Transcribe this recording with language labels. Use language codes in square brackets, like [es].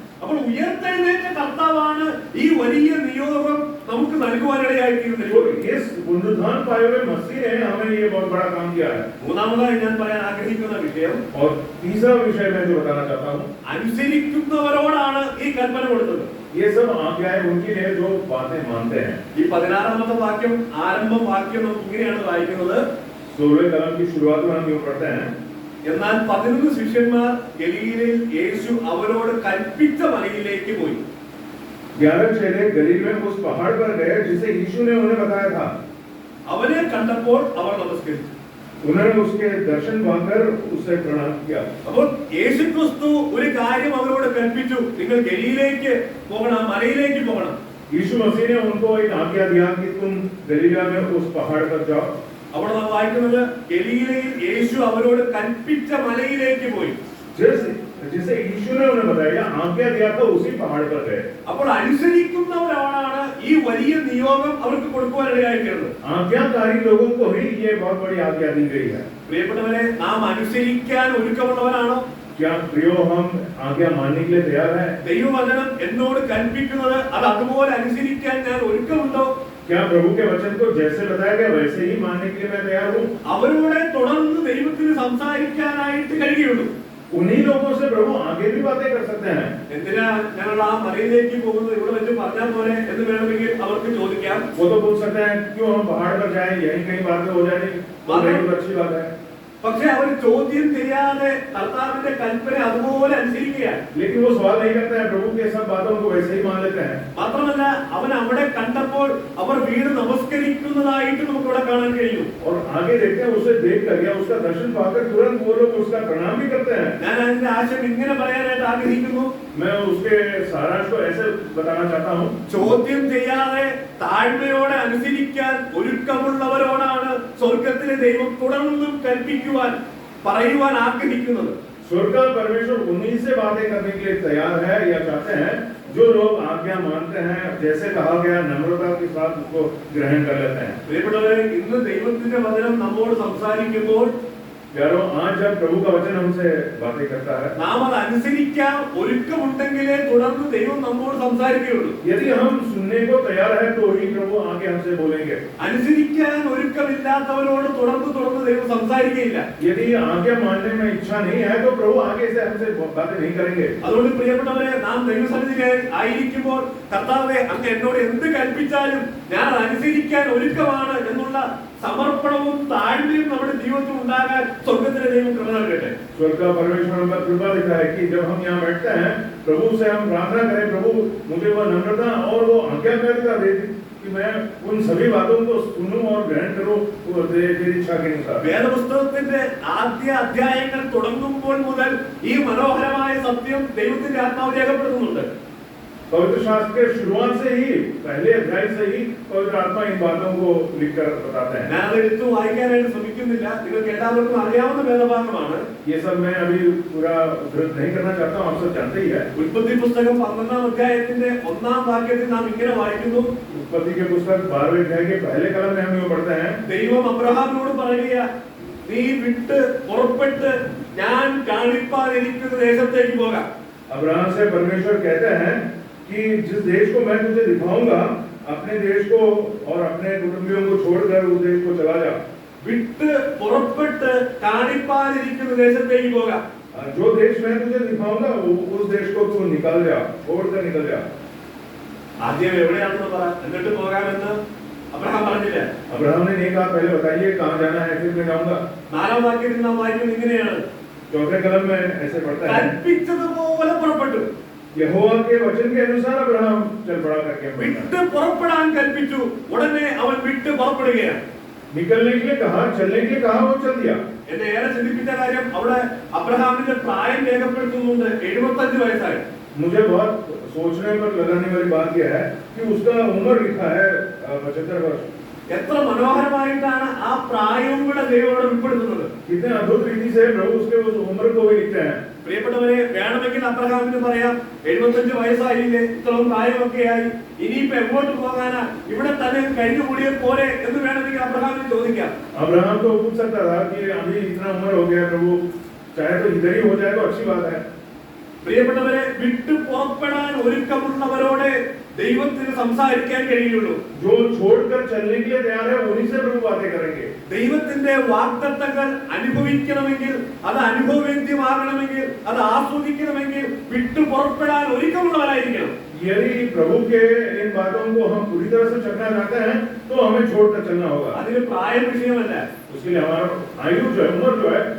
[ml] അപ്പോൾ ഉയർത്തെഴുന്നേറ്റ കർത്താവാണ് ഈ വലിയ നിയോഗം നമുക്ക് നൽകുവാനിടയായി തീർന്നത്. [hi] तो इस पुनरुत्थान पाए हुए मसीह ने हमें ये बहुत बड़ा काम किया है। [ml] മൂന്നാമതായി ഞാൻ പറയാൻ ആഗ്രഹിക്കുന്ന വിഷയം, [hi] और तीसरा विषय मैं जो बताना चाहता हूँ, [ml] അനുസരിക്കുന്നവരോടാണ് ഈ കൽപ്പന കൊടുത്തത്. [hi] ये सब आज्ञाएं उनकी है जो बातें मानते हैं। [ml] ഈ 16ാമത്തെ വാക്യം ആരംഭം വാക്യം നമുക്ക് ഇങ്ങനെയാണ് വായിക്കുന്നത്. [hi] 16वें कलम की शुरुआत में हम यूं पढ़ते हैं, [ml] എന്നാൽ 11 ശിഷ്യന്മാർ ഗലീലയിൽ യേശു അവരോട് കൽപ്പിച്ച മലയിലേക്ക് പോയി. [hi] 11 चेले गलील में उस पहाड़ पर गए जिसे यीशु ने उन्हें बताया था। [ml] അവനെ കണ്ടപ്പോൾ അവർ നമസ്കരിച്ചു. [hi] उन्होंने उसके दर्शन पाकर उससे प्रणाम किया। [ml] അപ്പോൾ യേശുക്രിസ്തു ഒരു കാര്യം അവരോട് കൽപ്പിച്ചു, നിങ്ങൾ ഗലീലയിലേക്ക് പോകണം, മലയിലേക്ക് പോകണം. [hi] यीशु मसीह ने उनको एक आज्ञा दिया कि तुम गलीला में उस पहाड़ पर जाओ। [ml] അവിടെ നാം വായിക്കുന്നത് ഗലീലയിൽ യേശു അവരോട് കൽപ്പിച്ച മലയിലേക്ക് പോയി. [hi] जिसे यीशु ने उन्हें बताया, आज्ञा दिया था, उसी पहाड़ पर गए। [ml] അപ്പോൾ അനുസരിക്കുന്നവരാണ് ഈ വലിയ നിയോഗം അവർക്ക് കൊടുക്കുവാനിടയായി തീർന്നത്. [hi] आज्ञाकारी लोगों को ही ये बहुत बड़ी आज्ञा दी गई है। [ml] പ്രിയപ്പെട്ടവരെ, നാം അനുസരിക്കാൻ ഒരുക്കമുള്ളവരാണോ? [hi] क्या प्रियो हम आज्ञा मानने के लिए तैयार है? [ml] ദൈവവചനം എന്നോട് കൽപ്പിക്കുന്നത് അത് അതുപോലെ അനുസരിക്കാൻ ഞാൻ ഒരുക്കമുണ്ടോ? [hi] क्या प्रभु के वचन को जैसे बताया गया वैसे ही मानने के लिए मैं तैयार हूँ? [ml] അവരോട് തുടർന്ന് ദൈവത്തിന് സംസാരിക്കാനായിട്ട് കഴിയുള്ളൂ. [hi] उन्हीं लोगों से प्रभु आगे भी बातें कर सकते हैं। [ml] എന്തിനാ ഞങ്ങൾ ആ മലയിലേക്ക് പോകുന്നത്, ഇവിടെ വെച്ച് പറഞ്ഞാൽ പോലെ എന്ന് വേണമെങ്കിൽ അവർക്ക് ചോദിക്കാം. [hi] वो तो बोल सकते हैं क्यों हम पहाड़ पर जाएं, यहीं कहीं बातें हो जाएंगी, तो बहुत अच्छी बात है। [ml] പക്ഷെ അവർ ചോദ്യം ചെയ്യാതെ കർത്താവിന്റെ കൽപ്പന അതുപോലെ അനുസരിക്കുകയാണ്. [hi] लेकिन वो सवाल नहीं करते हैं, प्रभु के सब बातों को वैसे ही मान लेते हैं। [ml] മാത്രമല്ല അവൻ അവിടെ കണ്ടപ്പോൾ അവർ വീട് നമസ്കരിക്കുന്നതായിട്ട് നമുക്ക് ഇവിടെ കാണാൻ കഴിയും. [hi] और आगे देखते हैं, उसे देख कर या उसका दर्शन पाकर तुरंत वो लोग उसका प्रणाम भी करते हैं। [ml] ഞാൻ അതിന്റെ ആശയം ഇങ്ങനെ പറയാനായിട്ട് ആഗ്രഹിക്കുന്നു. [hi] मैं उसके सारांश को ऐसे बताना चाहता हूँ, [ml] ചോദ്യം ചെയ്യാതെ താഴ്മയോടെ അനുസരിക്കാൻ ഒരുക്കമുള്ളവരോടാണ് സ്വർഗത്തിലെ ദൈവം തുടർന്നും കൽപ്പിക്കുവാൻ പറയുവാൻ ആഗ്രഹിക്കുന്നത്. [hi] स्वर्ग का परमेश्वर उन्हीं से बातें करने के लिए तैयार है या चाहते हैं जो लोग आज्ञा मानते हैं, जैसे कहा गया नम्रता के साथ उसको ग्रहण कर लेते हैं। [ml] പ്രിയപ്പെട്ടവരെ, ഇന്ന് ദൈവത്തിന്റെ വചനം നമ്മോട് സംസാരിക്കുമ്പോൾ [hi] यारो आज जब प्रभु का वचन हमसे बातें करता है, [ml] നാം അത് അനുസരിക്കാൻ ഒരുക്കമുണ്ടെങ്കിലേ തുടർന്ന് ദൈവം നമ്മോട് സംസാരിക്കുകയുള്ളൂ. [hi] यदि हम सुनने को तैयार है तो ही प्रभु आगे हमसे बोलेंगे। [ml] അനുസരിക്കാൻ ഒരുക്കമില്ലാത്തവരോട് തുടർന്ന് ദൈവം സംസാരിക്കുകയില്ല. [hi] यदि आज्ञा मानने में इच्छा नहीं है तो प्रभु आगे से हमसे बातें नहीं करेंगे। [ml] അതുകൊണ്ട് പ്രിയപ്പെട്ടവരെ, നാം ദൈവസന്നിധിയിൽ ആയിരിക്കുമ്പോൾ കർത്താവേ അങ്ങ് എന്നോട് എന്ത് കൽപ്പിച്ചാലും ഞാൻ അനുസരിക്കാൻ ഒരുക്കമാണ് എന്നുള്ള സമർപ്പണവും താഴ്മയും നമ്മുടെ ജീവിതത്തിൽ ഉണ്ടാകാൻ സ്വർഗത്തിലെ ദൈവം കൃപ നൽകട്ടെ. [hi] स्वर्ग का परमेश्वर हम पर कृपा दिखा है कि जब हम यहाँ बैठते हैं, प्रभु से हम प्रार्थना करें, प्रभु मुझे वो नम्रता और वो आज्ञाकारिता दे कि मैं उन सभी बातों को सुनूं और ग्रहण करूं तेरी इच्छा के अनुसार। [ml] വേദപുസ്തകത്തിന്റെ ആദ്യ അധ്യായങ്ങൾ തുടങ്ങുമ്പോൾ മുതൽ ഈ മനോഹരമായ സത്യം ദൈവത്തിന്റെ ആത്മാവ് രേഖപ്പെടുത്തുന്നുണ്ട്. [hi] पवित्र शास्त्र के शुरुआत से ही, पहले अध्याय से ही पवित्र आत्मा इन बातों को लिखकर बताते हैं। [ml] ഞാൻ അത് എടുത്തു വായിക്കാനായിട്ട് ശ്രമിക്കുന്നില്ല, നിങ്ങൾക്ക് എല്ലാവർക്കും അറിയാവുന്ന വേദഭാഗമാണ്. [hi] ये सब मैं अभी पूरा उद्धृत नहीं करना चाहता हूँ, आप सब जानते ही है। [ml] ഉൽപ്പത്തി പുസ്തകം 12ാം അധ്യായത്തിന്റെ 1ാം വാക്യത്തിൽ നാം ഇങ്ങനെ വായിക്കുന്നു. [hi] उत्पत्ति के पुस्तक 12वें अध्याय के पहले कलम में हम यूं पढ़ते हैं, [ml] ദൈവം അബ്രഹാമിനോട് പറയുക, നീ വിട്ട് പുറപ്പെട്ട് ഞാൻ കാണിപ്പാനിരിക്കുന്ന ദേശത്തേക്ക് പോകാം. [hi] अब्राहम से परमेश्वर कहते हैं कि जिस देश को मैं तुझे दिखाऊंगा, अपने देश को और अपने कुटुंबियों को छोड़कर उस देश को चला जा। [ml] വിട്ട് പുറപ്പെട്ട് കാണിപ്പാനിരിക്കുന്ന ദേശത്തേക്ക് പോകാം. [hi] जो देश मैं तुझे दिखाऊंगा उस देश को तू निकल जा, छोड़कर निकल जा। [ml] ആദ്യം എവിടെയാണെന്ന് പറ, എന്നിട്ട് പോകാമെന്ന് അബ്രഹാം പറഞ്ഞില്ല. [hi] अब्राहम ने नहीं कहा पहले बताइए कहाँ जाना है फिर मैं जाऊंगा। [ml] 4ാം വാക്യത്തിൽ നാം വായിക്കുന്നത് ഇങ്ങനെയാണ്, [hi] चौथे कलम में ऐसे पढ़ता है, [ml] കൽപ്പിച്ചതുപോലെ പുറപ്പെട്ടു. [hi] यहोवा के वचन के अनुसार अब्राहम चल पड़ा करके [ml] വിട്ട് പുറപ്പെടാൻ കൽപ്പിച്ചു, ഉടനെ അവൻ വിട്ട് പുറപ്പെടുകയാണ്. [hi] निकलने के लिए कहा, चलने के लिए कहा, वो चल दिया। [ml] എന്നെ ഏറെ ചിന്തിപ്പിച്ച കാര്യം അവിടെ അബ്രഹാമിന്റെ പ്രായം രേഖപ്പെടുത്തുന്നുണ്ട്, 75 വയസ്സായി. [hi] मुझे बहुत सोचने पर लगाने वाली बात यह है कि उसका उम्र लिखा है 75 वर्ष। [ml] എത്ര മനോഹരമായിട്ടാണ് ആ പ്രായവും കൂടെ ദൈവം അവിടെ ഉൾപ്പെടുത്തുന്നത്. [hi] कितने अद्भुत रीति से प्रभु उसके उस उम्र को भी लिखते हैं। [ml] പ്രിയപ്പെട്ടവരെ, വേണമെങ്കിൽ അബ്രഹാമിന് പറയാം, 75 വയസ്സായില്ലേ, ഇത്രയും പ്രായമൊക്കെയായി, ഇനിയിപ്പോ എങ്ങോട്ട് പോകാനാ, ഇവിടെ തന്നെ കഴിഞ്ഞുകൂടിയ പോലെ എന്ന് വേണമെങ്കിൽ അബ്രഹാമിന് ചോദിക്കാം. [hi] अब्राहम तो पूछ सकता था कि अभी इतना उम्र हो गया प्रभु, चाहे तो इधर ही हो जाए तो अच्छी बात है. [ml] പ്രിയപ്പെട്ടവരെ, വിട്ടു പുറപ്പെടാൻ ഒരുക്കമുള്ളവരോട് ദൈവത്തിന് സംസാരിക്കാൻ കഴിയുള്ളൂ. [hi] जो छोड़कर चलने के लिए तैयार है उन्हीं से प्रभु बातें करेंगे. [ml] ദൈവത്തിന്റെ വാഗ്ദത്തങ്ങൾ അനുഭവിക്കണമെങ്കിൽ, അത് അനുഭവവേദ്യമാകണമെങ്കിൽ, അത് ആസ്വദിക്കണമെങ്കിൽ വിട്ടു പുറപ്പെടാൻ ഒരുക്കമുള്ളവരായിരിക്കണം. [hi] यदि प्रभु के इन बातों को हम पूरी तरह से चलना चाहते हैं तो हमें छोड़कर चलना होगा. [ml] അതിന് പ്രായ വിഷയമല്ല. [hi] उसके लिए हमारा आयु जो है, उम्र जो है,